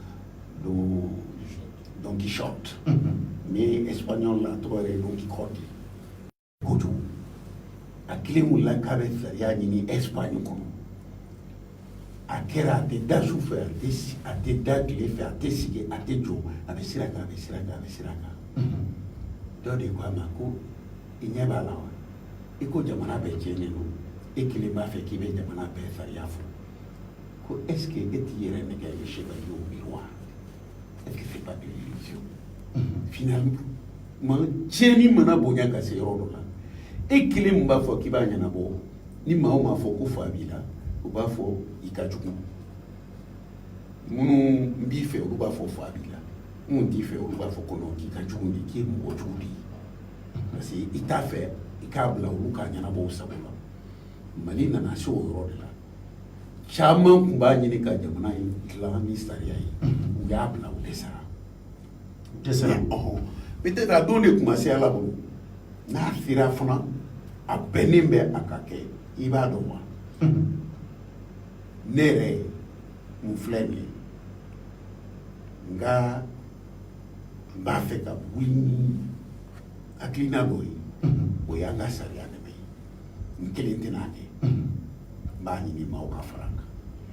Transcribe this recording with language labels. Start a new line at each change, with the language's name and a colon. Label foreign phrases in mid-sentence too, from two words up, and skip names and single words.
Bambara: Don Quichotte mais espagnol la tɔgɔ yɛrɛ Don Quichotte kojugu a kelen wulila k'a bɛ sariya ɲini Espagne kɔnɔ a kɛra a tɛ da su fɛ a tɛ da tile fɛ a tɛ sigi a tɛ jɔ a bɛ sira kan dɔ de ko a ma ko i ɲɛ b'a la wa i ko jamana bɛɛ tiɲɛnen don e kelen b'a fɛ k'i bɛ jamana bɛɛ sariya fɔ ko
French: est ce que
Bambara: e t'i yɛrɛ nɛgɛ
French: le chevalier au miroir est ce que c'est pas de l'illusion finalement
Bambara: tiɲɛni mana bonya ka se yɔrɔ dɔ la e kelen mun b'a fɔ k'i b'a ɲɛnabɔ ni maa o maa fɔ ko fa b'i la u b'a fɔ i ka jugu minnu b'i fɛ olu b'a fɔ fa b'i la minnu t'i fɛ olu b'a fɔ ko non k'i ka jugu de k'i ye mɔgɔ jugu de ye
French: parce que
Bambara: i t'a fɛ i k'a bila olu k'a ɲɛnabɔ u sago la Mali nana se o yɔrɔ de la caman tun b'a ɲini ka jamana in dilan ni sariya ye u y'a bila u dɛsɛra peut-être a don de tun ma se Ala bolo n'a sera fana a bɛnnen bɛ a ka kɛ i b'a dɔn wa ne yɛrɛ mun filɛ nin ye nka n b'a fɛ ka wuli ni hakilina dɔ ye o y'an ka sariya dɛmɛ ye n kelen tɛna kɛ n b'a ɲini maaw ka fara n kan